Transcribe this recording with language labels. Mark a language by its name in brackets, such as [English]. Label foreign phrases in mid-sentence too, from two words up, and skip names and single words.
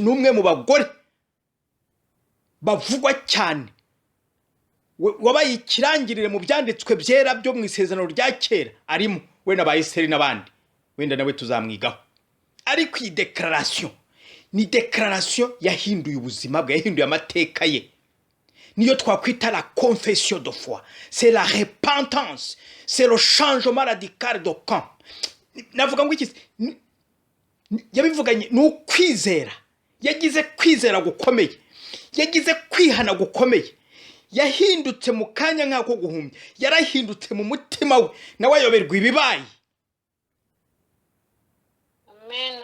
[Kinyarwanda] Numwe mu bagore bavugwa cyane, wabaye ikirangirire mu byanditswe byera byo mu isezerano rya kera, arimo we na Bayiseri n'abandi, wenda nawe tuzamwigaho. Ariko iyi declaration ni declaration yahinduye ubuzima bwe, yahinduye amateka ye. Niyo twakwita [French] la confession de foi, c'est la repentance, c'est le changement radical de camp. [Kinyarwanda] Navuga ngo iki yabivuganye n'ukwizera, yagize kwizera gukomeye, yagize kwihana gukomeye, yahindutse mu kanya nk'ako guhumya, yarahindutse mu mutima we, nawe ayoberwa ibibaye. Amen.